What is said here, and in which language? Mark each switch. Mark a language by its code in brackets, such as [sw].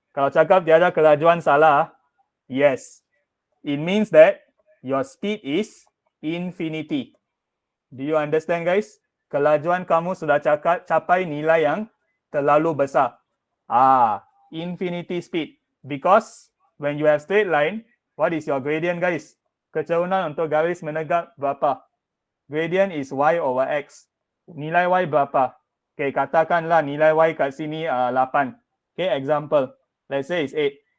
[ms] Kalau cakap tiada kelajuan salah. [en] Yes. It means that your speed is infinity. Do you understand, guys? [ms] Kelajuan kamu sudah capai nilai yang terlalu besar. [en] Infinity speed. Because when you have straight line, what is your gradient, guys? [ms] Kecerunan untuk garis menegak berapa? [en] Gradient is y over x. [ms] Nilai y berapa? Okay, katakanlah nilai y kat sini 8. [en] Okay, example. Let's say it's 8.